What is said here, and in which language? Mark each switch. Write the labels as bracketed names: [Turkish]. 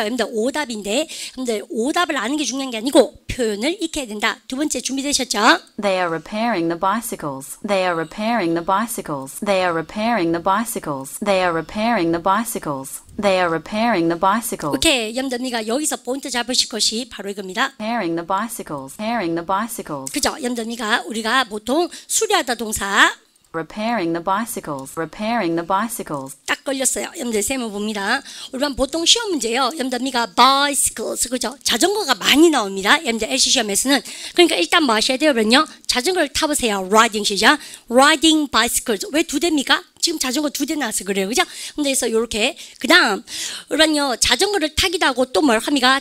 [Korean] 여러분들 오답인데 여러분들 오답을 아는 게 중요한 게 아니고 표현을 익혀야 된다. 두 번째 준비되셨죠? [English] They are repairing the bicycles. They are repairing the bicycles. They are repairing the bicycles. They are repairing the bicycles. They are repairing the bicycles. [Korean] 오케이, 여러분들이가 여기서 포인트 잡으실 것이 바로 이겁니다. [English] Repairing the bicycles. Repairing the bicycles. [Korean] 그죠? 여러분들이가 우리가 보통 수리하다 동사 [English] Repairing the bicycles. Repairing the bicycles. [Korean] 딱 걸렸어요. 여러분들 세모 봅니다. 우리가 보통 시험 문제요. 여러분들이가 bicycles, 그죠? 자전거가 많이 나옵니다. 여러분들 LC 시험에서는. 그러니까 일단 뭐 하셔야 돼요? 그러면요, 자전거를 타보세요. [English] riding [Korean] 시작. [English] riding bicycles. [Korean] 왜 두 대입니까? 지금 자전거 두 대 나와서 그래요. 그죠? 근데 그래서 요렇게. 그 다음, 우리는요, 자전거를 타기도 하고 또 뭘 합니까?